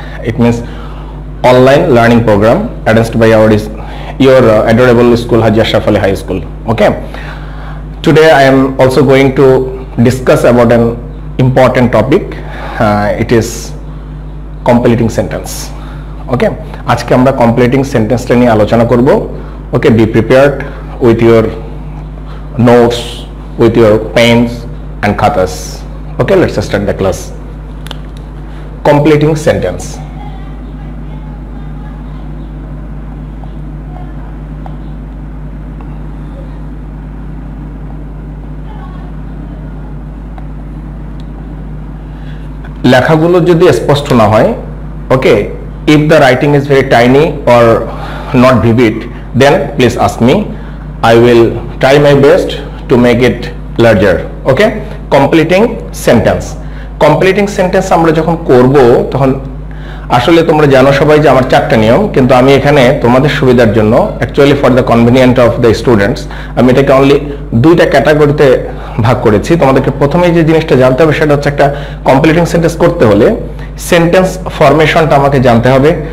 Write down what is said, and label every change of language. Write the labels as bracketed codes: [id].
[en] It means online learning program arranged by your adorable school Haji Ashraf Ali High School. Okay. Today I am also going to discuss about an important topic. It is completing sentence. Okay. [bn] আজকে আমরা completing sentence টা নিয়ে আলোচনা করব. [en] Okay, be prepared with your notes, with your pens and khatas. Okay, let's start the class. Completing sentence. [bn] লেখাগুলো যদি স্পষ্ট না হয়, [en] okay, if the writing is very tiny or not vivid, then please ask me. I will try my best to make it larger. Okay, completing sentence. [bn] Completing sentence আমরা যখন করব তখন আসলে তোমরা জানো সবাই যে আমার চারটা নিয়ম, কিন্তু আমি এখানে তোমাদের সুবিধার জন্য [en] actually for the convenience of the students [bn] আমি এটাকে only দুইটা ক্যাটাগরিতে ভাগ করেছি। তোমাদেরকে প্রথমেই যে জিনিসটা জানতে হবে সেটা হচ্ছে একটা কমপ্লিটিং সেন্টেন্স করতে হলে সেন্টেন্স ফরমেশনটা আমাকে জানতে হবে।